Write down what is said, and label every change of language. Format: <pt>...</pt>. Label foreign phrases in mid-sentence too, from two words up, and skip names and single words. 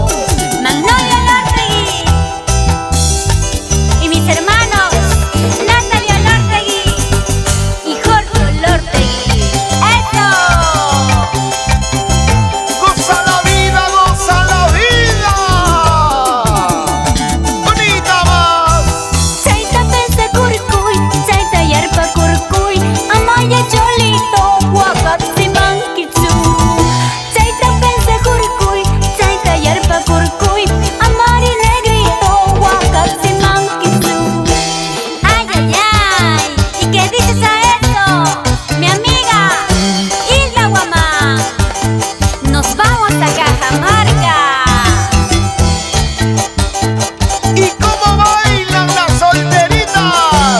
<es>Magnolia Olortegui y mis hermanos Natalia Olortegui y Jorge Olortegui. ¡Eso! Goza la vida, goza la vida. Bonita más.</es> <qu>Chaita pense curcuy, chaita yarpa curcuy, amaya cholito, huacatzi manquitzu. Chaita pense curcuy, chaita yarpa curcuy, amari negrito, huacatzi manquitzu.</qu> <es>Ay, ay, ay, ¿y qué dices a eso? Mi amiga, Isla Guamá. Nos vamos a Cajamarca. ¿Y cómo bailan las solteritas?</es>